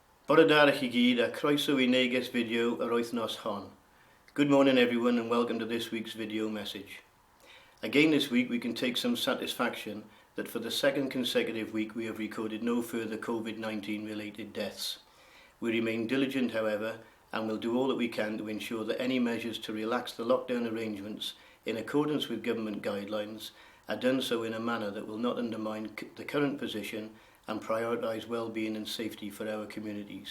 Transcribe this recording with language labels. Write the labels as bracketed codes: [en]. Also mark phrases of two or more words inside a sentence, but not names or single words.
[cy] Bore da chi gyd a croeso I Neges video yr wythnos hon. [en] Good morning everyone and welcome to this week's video message. Again this week we can take some satisfaction that for the second consecutive week we have recorded no further COVID-19 related deaths. We remain diligent however and will do all that we can to ensure that any measures to relax the lockdown arrangements in accordance with government guidelines are done so in a manner that will not undermine the current position and prioritise well-being and safety for our communities.